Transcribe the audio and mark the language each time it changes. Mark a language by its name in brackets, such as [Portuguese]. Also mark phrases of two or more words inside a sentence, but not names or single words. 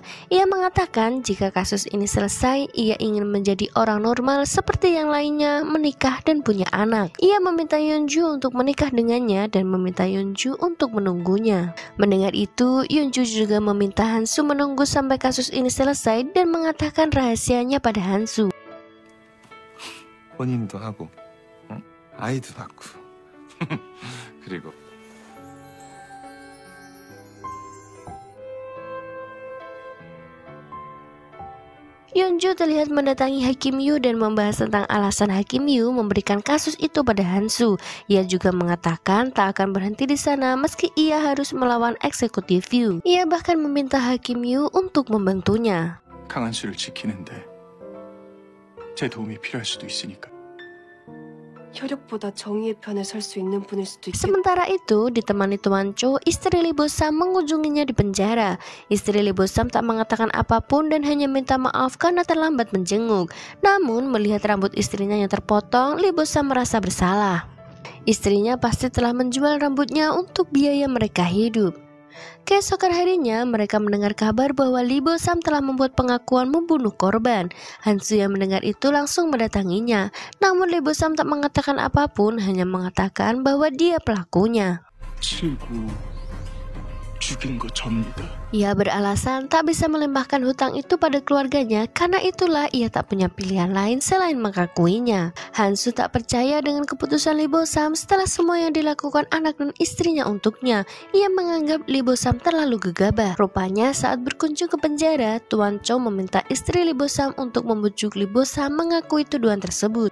[Indonesian] Ia mengatakan jika kasus ini selesai, ia ingin menjadi orang normal seperti yang lainnya, menikah dan punya anak. Ia meminta Yeonju untuk menikah dengannya dan meminta Yeonju untuk menunggunya. Mendengar itu, Yeonju juga meminta Hansu menunggu sampai kasus ini selesai dan mengatakan rahasianya pada Hansu. [Korean] 혼인도 하고, 아이도 낳고, 그리고 [Indonesian] Yeonju terlihat mendatangi Hakim Yu dan membahas tentang alasan Hakim Yu memberikan kasus itu pada Hansu. Ia juga mengatakan tak akan berhenti di sana meski ia harus melawan eksekutif Yu. Ia bahkan meminta Hakim Yu untuk membantunya. [Korean] 강한 씨를 지키는데 제 도움이 필요할 수도 있으니까. 혈육보다 정의의 편에 설 수 있는 분일 수도 있겠다. [Indonesian] Sementara itu, ditemani Tuan Cho, istri Lee Bo-sam mengunjunginya di penjara. Istri Lee Bo-sam tak mengatakan apapun dan hanya minta maaf karena terlambat menjenguk. Namun, melihat rambut istrinya yang terpotong, Lee Bo-sam merasa bersalah. Istrinya pasti telah menjual rambutnya untuk biaya mereka hidup. Keesokan harinya, mereka mendengar kabar bahwa Lee Bo-sam telah membuat pengakuan membunuh korban. Hansu yang mendengar itu langsung mendatanginya. Namun Lee Bo-sam tak mengatakan apapun, hanya mengatakan bahwa dia pelakunya. [Korean] 죽인 거 접니다. [Indonesian] Ia beralasan tak bisa melimpahkan hutang itu pada keluarganya karena itulah ia tak punya pilihan lain selain mengakuinya. Hansu tak percaya dengan keputusan Lee Bo-sam setelah semua yang dilakukan anak dan istrinya untuknya. Ia menganggap Lee Bo-sam terlalu gegabah. Rupanya saat berkunjung ke penjara, Tuan Cho meminta istri Lee Bo-sam untuk membujuk Lee Bo-sam mengakui tuduhan tersebut.